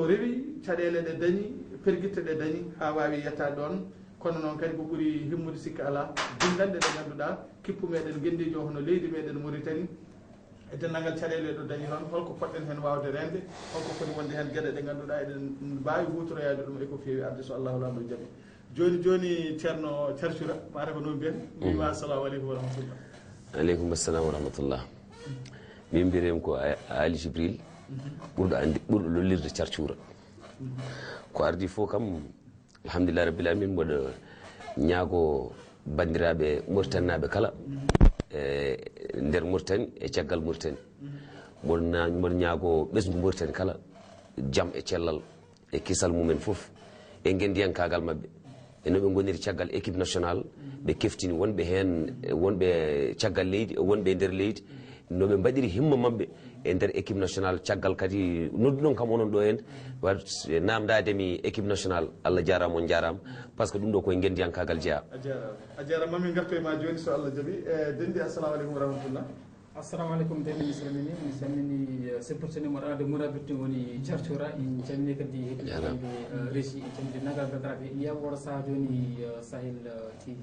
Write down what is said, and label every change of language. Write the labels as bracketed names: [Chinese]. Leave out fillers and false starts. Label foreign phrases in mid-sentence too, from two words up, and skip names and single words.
[Fula] rewi caɗele ɗe dañi perguitte ɗe dañi ha wawi yettade ɗon kono noon kadi ko ɓuuri himmude sikka ala dindande ɗe ganduɗa kippu meɗen gendijo hono leydi meɗen Mauritanie e denndangal caɗele ɗo dañi toon holko poɗɗen hen wawde rende holko foti wonde hen gueɗe ɗe ganduɗa eɗen mbawi hutoroyade ɗum eko fewi arde so allahu lamɗo jaaɓi joni joni ceerno Thiarthioura mata ko noon mbiyen mbima [Arabic] السلام عليكم ورحمة الله. عليكم السلام ورحمة الله. [Fula] min mbiyetemi ko Ali Jibril ɓurɗo andi ɓurɗo lollirde Thiarthioura ko ardi fof kam [Arabic] الحمد لله رب العالمين [Fula] mboɗo ñaago bandiraɓe Mauritannaɓe kala e nder Mauritanie e caggal Mauritanie mboɗo ñaago ɓesdu Mauritanie kala jaam e cellal e kisal mumen foof e gendiyankagal mabɓe e no ɓe goniri caggal [French] équipe nationale [Fula] ɓe keftini wonɓe hen wonɓe caggal leydi wonɓe nder leydi no ɓe mbaɗiri himma mabɓe e nder [French] équipe nationale [Fula] caggal kadi nodduɗon kam onon ɗo hen wat namdademi [French] équipe nationale [Fula] Allah jarama on jarama [French] par ce que [Fula] ɗum ɗo koye gendiyankagal jeeya a jarama mamin gartoye ma joni so Allah jaaɓi dendi [Arabic] السلام عليكم ورحمة الله. السلام عليكم [Fula] dendi mi salmini sepportenimo ɗade Mourabi woni Thiarthioura en calmini kadi heɗiɓe régi en calmini nagal badaraɓe yiyama woɗo saaha joni Sahel TV